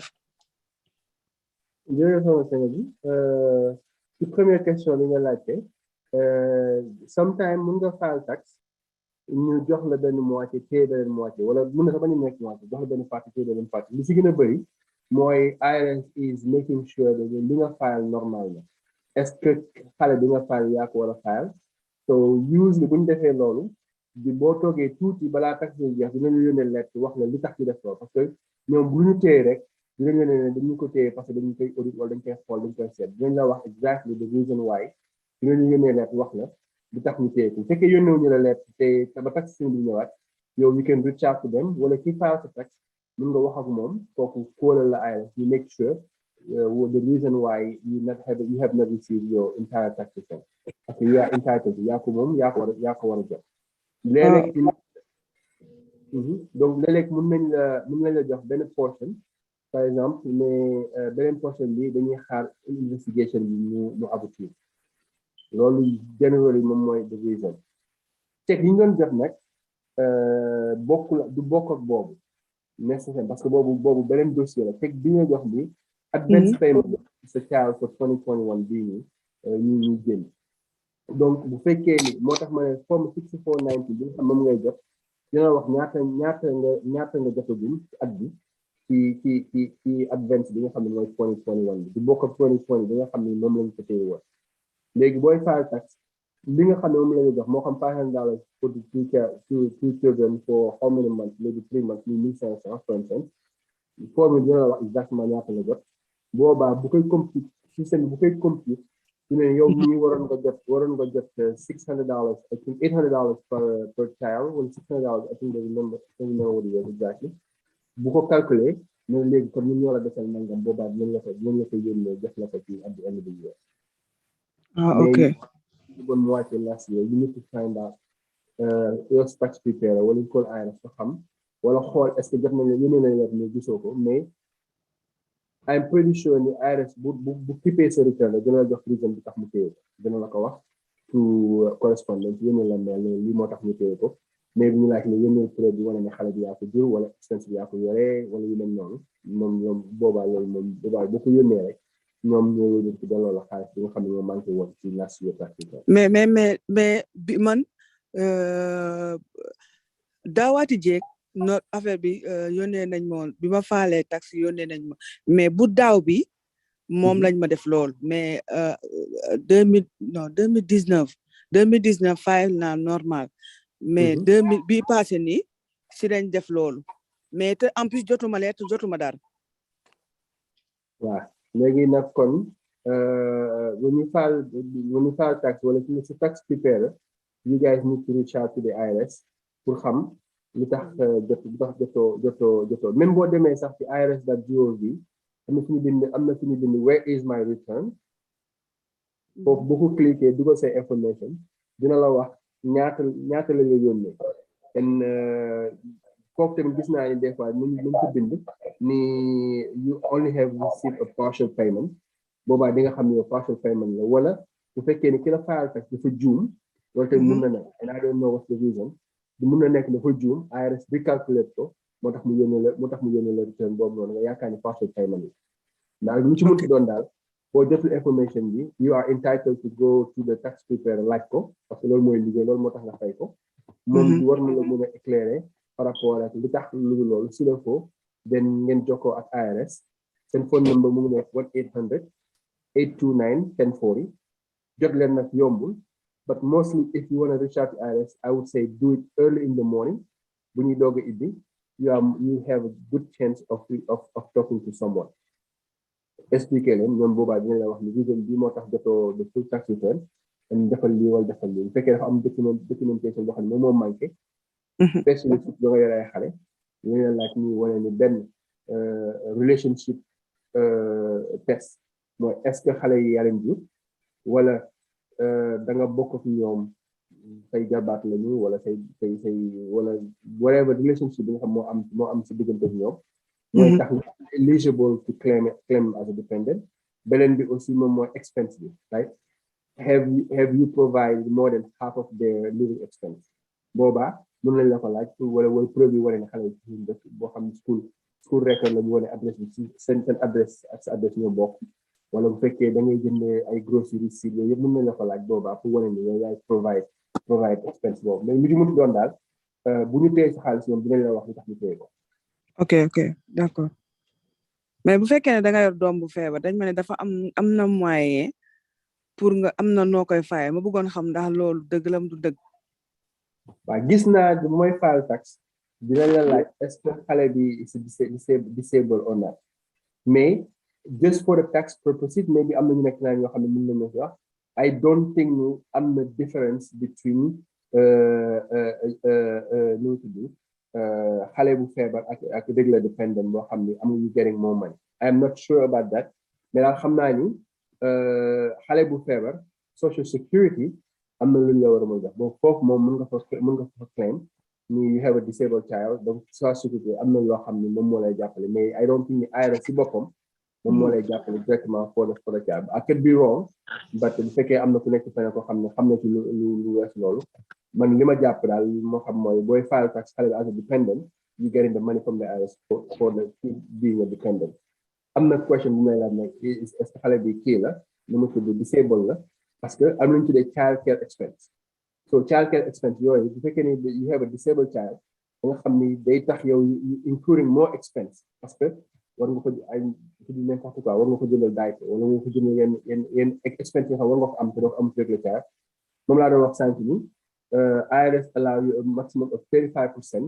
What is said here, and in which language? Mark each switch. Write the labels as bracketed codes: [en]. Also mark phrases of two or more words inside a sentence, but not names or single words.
[wo] jërëjëf sama sëñ bi ci [fr] première question [wo] bi nga laajte sometime mun nga fayal taxe ñu jox la benn moitié téye benn moitié wala mun na sax bañ a nekk moitié jox la benn partie téye benn partie li si gën a bëri mooy [en] IRS is making sure that [wo] li nga fayal normal na [fr] est-ce que [wo] xale bi nga fayal yaa ko war a fayal [en] so usually [wo] bu ñu defee loolu boo toogee tuuti balaa taxe yi jeex dinañu yónnee lettre wax la li tax ñu def loolu [fr] parce que [wo] ñoom bu ñu téye rek dinañ la ne dañu ko téye [fr] parce que [wo] dañu koy audit wala dañ koy xool dañ koy seet dinañ la wax [en] exactly the reason why [wo] dinañu yónnee lettre wax la li tax ñu téye ko bu fekkee yónneewuñu la lettre te ba taxe bi ñëwaat yow [en] you can reach out to them [wo] wala ki file sa taxe mun nga wax ak moom kooku kóolal la [en] IRS you make sure the reason why you have not received your entire tax return [fr] parce que [en] you are entitled [wo] yaa ko moom yaa ko war a jot léeg-léeg donc léeg-léeg mun nañ la jox benn portion [fr] par exemple [wo] mais beneen portion bi dañuy xaar investigation bi ñu aboutir loolu generally moom mooy [en] the reason [wo] check yi ñu doon def nag du bokk ak boobu nécessaire parce que boobu beneen dossier la teg bi nga jox bi advance [en] payment sa child for 2021 [wo] bii nii ñu génn donc bu fekkee ni moo tax ma ne forme 6490 bi nga xam moom ngay jot dina wax ñaata nga jotagum ci at bi ci advance bi nga xam ne mooy 2021 bi du bokk ak 2020 bi nga xam ne moom lañ ko téye woon léegi booy file tax li nga xam ne moom la ñu jox moo xam [en] $500 for the two children for how many months maybe 3 months [wo] ni 1500 [en] for instance [wo] forme dina la wax exactement ñaata nga jot boobaa bu koy compute système bu koy compute [en] you know [wo] yow mii waroon nga jot [en] $600 I think $800 per child [wo] wala [en] $600 I think they remember what it was exactly [wo] bu ko calculer ne léegi kon ñun ñoo la desal nangam boobaa dinañ la ko yónnee def la ko ci [en] at the end of the year. [wo] Okay. Bon moitié [en] last year you need to find out your tax preparer [wo] wala ñu call IRS ko xam wala xool [fr] est-ce que [wo] jot nañ la yónnee nañ la ne gisoo ko mais [en] I'm pretty sure [wo] ni IRS bu kippee sa return la dina la jox reason bi tax mu téye ko dina la ko wax [en] to correspondence [wo] yónnee la mail ne lii moo tax mu téye ko mais bu ñu laaj ne yónnee preuve bi wane ne xale bi yaa ko jur wala expense bi yaa ko yore wala yu mel noonu moom ñoom boobaa loolu moom boobaa bu ko yónnee rek ñoom ñoo yónnee ci delloo la xaalis bi nga xam ne ñoo manqué woon ci [en] last year tax [wo] mais bi man daawaati jéeg not affaire bi yónnee nañ ma woon bi ma faalee taxe yónnee nañ ma mais bu daaw bi moom lañ ma def lool mais 2019 fayal naa normal mais 2000 bi passé nii si lañ def loolu mais te [fr] en plus [wo] jotuma leer te jotuma dara. waaw léegi nag kon [en] when you file tax [wo] wala si [en] tax preparer you guys need to reach out to the IRS [wo] pour xam li tax jotoo même boo demee sax ci irs.gov am na suñu bind [en] where is my return [wo] foofu boo ko cliquer dugal say information dina la wax ñaata la nga yónnee and foofu tamit gis naa ni des fois ñu ko bind ni [en] you only have received a partial payment [wo] boobaa di nga xam ne [en] partial payment [wo] la wala bu fekkee ni ki la file tax dafa juum loolu tamit mun na nekk [en] and I don't know what's the reason [wo] mun na nekk dafa juum IRS recalculate ko moo tax mu yónnee la return boobu noonu nga yaakaar ni [en] partial payment [wo] la ndax lu ci mënti doon daal boo jotul information bi [en] you are entitled to go to the tax preparer [wo] laaj ko [fr] parce que [wo] loolu mooy liggéey loolu moo tax nga fay ko moom war na la mën a éclairer [fr] par rapport [wo] ak li tax lu loolu si la ko den ngeen jokkoo ak IRS seen [en] phone number [wo] mu ngi nekk 1-800-829-1040 jot leen nag yombul [en] but mostly if you want to reach out to IRS I would say do it early in the morning [wo] bu ñuy doog a ibbi [en] you have a good chance of talking to someone [wo] expliquer leen ñoom boobaa dina la wax ni reason bi moo tax jotoo [en] the full tax return [wo] and defal lii wala defal lii bu fekkee dafa am documentation boo xam ne moo manqué especially si da nga yore ay xale ñu leen laaj ñu wane ni benn relationship test mooy est-ce que xale yi yaram jur wala da nga bokk ak ñoom say jabaat lañu wala say wala [en] whatever relationship [wo] bi nga xam moo am si diggante ak ñoom mooy tax [en] eligible to claim as a dependent [wo] beneen bi aussi moom mooy expense bi [en] right have you provided more than half of their living expense [wo] boobaa mën nañ la ko laaj wala preuve yi wane ne xale yi dëkk boo xam ne [en] school record [wo] la ñu wane adresse bi ci seen adresse ak sa adresse ñoo bokk wala bu fekkee da ngay jënd ay groceries si yooyu yëpp mën nañ la ko laaj boobaa pour wane ne yow yaay [en] provide expense [wo] boobu mais lu ci mënti doon daal bu ñu téye sa xaalis ñoom dinañ la wax li tax ñu téye ko. ok d'accord mais bu fekkee ne da nga yor doom bu feebar dañ ma ne dafa am na moyen pour nga am na noo koy fayee ma bëggoon xam ndax loolu dëgg la du dëgg. waaw gis naa mooy file tax dinañ la laaj est-ce que xale bi [en] is disabled or not [wo] mais [en] just for the tax purposes [wo] maybe am na ñu nekk naa ñoo xam ne mën nañu wax [en] I don't think [wo] ni am na [en] difference between [wo] nu mu tudd xale bu feebar ak [en] regular dependent [wo] boo xam ni amuñu [en] getting more money I am not sure about that [wo] mais daal xam naa ni xale bu feebar [en] social security [wo] am na lu ñu la war a mën a jox bon foofu moom mën nga fa claim ni [en] you have a disabled child [wo] donc [en] social security [wo] am na loo xam ni moom moo lay jàppale mais [en] I don't think [wo] ni IRS si boppam moom moo lay jàppale directement [en] for the child. I could be wrong but [wo] bu fekkee am na ku nekk feneen ko xam na ci lu wees loolu man li ma jàpp daal moo xam mooy booy file tax xale bi [en] as a dependent you getting the money from the IRS for the being a dependent. [wo] am na question bu may laaj nag est-ce que xale bi kii la nu mu tudd disabled la parce que am nañu tuddee [en] child care expense. So child care expense [wo] yooyu bu fekkee ni [en] you have a disabled child [wo] da nga xam ni day tax yow [en] incurring more expense [fr] parce que [wo] war nga ko ay di [fr] n'importe quoi [wo] war nga ko jëndal diaper wala nga ko jëndal yenn expense yoo xam war nga ko am te doo ko am [fr] avec le child [wo] moom laa doon wax sànq ni [en] IRS allow you a maximum of 35%.